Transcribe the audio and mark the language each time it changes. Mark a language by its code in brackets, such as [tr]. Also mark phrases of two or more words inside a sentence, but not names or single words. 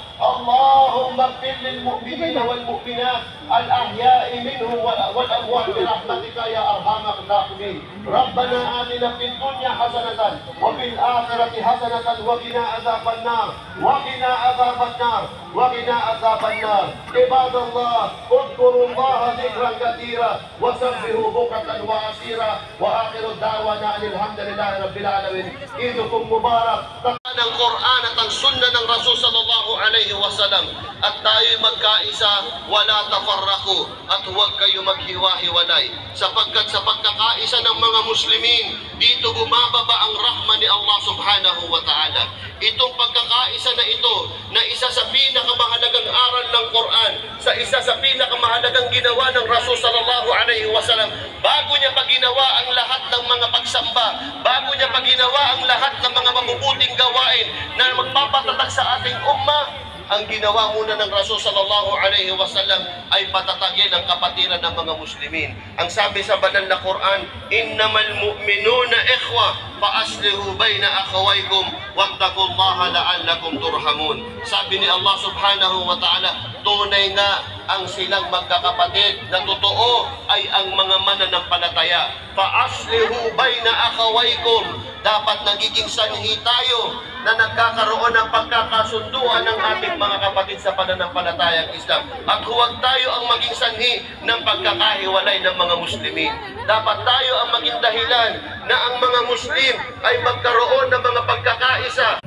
[ar] اللهم اغفر للمؤمنين والمؤمنات الأحياء منهم والأموات برحمتك يا أرحم الراحمين ربنا آتنا في الدنيا حسنة وفي الآخرة حسنة وقنا عذاب النار وقنا عذاب النار وقنا عذاب النار عباد الله اذكروا الله ذكرا كثيرا وسبحوا بكرة وأصيلا وآخر الدعوانا أن الحمد لله رب العالمين عيدكم مبارك. [tl] Ang Quran at ang Sunnah ng Rasul [ar] صلى الله عليه وسلم [tl] at tayo'y magkaisa, [ar] ولا تفرقوا [tl] at huwag kayo maghiwa-hiwalay sapagkat sa pagkakaisa ng mga Muslimin dito bumababa ang rahma ni Allah [ar] سبحانه وتعالى. [tl] Itong pagkakaisa na ito na isa sa pinakamahalagang aral ng Quran, sa isa sa pinakamahalagang ginawa ng Rasul [ar] صلى الله عليه وسلم, [tl] bago niya pa ginawa ang lahat ng mga pagsamba, bago niya pa ginawa ang lahat ng mga mabubuting gawain na magpapatatag sa ating ummah, ang ginawa muna ng Rasul [ar] صلى الله عليه وسلم [tl] ay patatagin ang kapatiran ng mga Muslimin. Ang sabi sa banal na Quran, [ar] إنما المؤمنون إخوة فأصلحوا بين أخويكم واتقوا الله لعلكم ترحمون. [tl] Sabi ni Allah [ar] سبحانه وتعالى, [tl] tunay nga ang silang magkakapatid na totoo ay ang mga mananampalataya. [ar] فأصلحوا بين أخويكم, [tl] dapat nagiging sanhi tayo na nagkakaroon ng pagkakasunduan ng ating mga kapatid sa pananampalatayang Islam. At huwag tayo ang maging sanhi ng pagkakahiwalay ng mga Muslimin. Dapat tayo ang maging dahilan na ang mga Muslim ay magkaroon ng mga pagkakaisa.